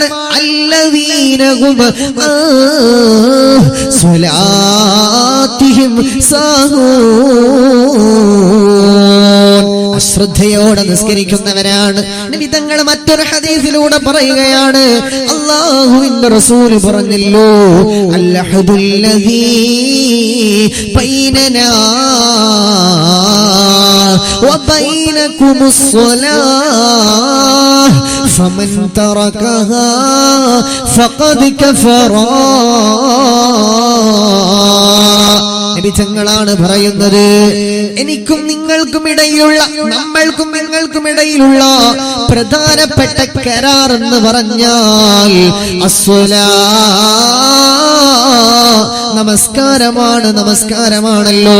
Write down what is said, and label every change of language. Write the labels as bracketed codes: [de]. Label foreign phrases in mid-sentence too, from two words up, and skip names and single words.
[ar] الذين هم صلاتهم ساهون, [ml] അശ്രദ്ധയോടെ നിസ്കരിക്കുന്നവരാണ്. നബി തങ്ങൾ മറ്റൊരു ഹദീസിലൂടെ പറയുകയാണ്, അല്ലാഹുവിന്റെ റസൂൽ പറഞ്ഞല്ലോ, [ar] العهد الذي بيننا وبينكم الصلاة فمن تركها فقد كفر. [ml] നബി തങ്ങളാണ് പറയുന്നത്, എനിക്കും നിങ്ങൾക്കും ഇടയിലുള്ള, നമ്മൾക്കും നിങ്ങൾക്കും ഇടയിലുള്ള പ്രധാനപ്പെട്ട കരാർ എന്ന് പറഞ്ഞാൽ നമസ്കാരമാണ്, നമസ്കാരമാണല്ലോ.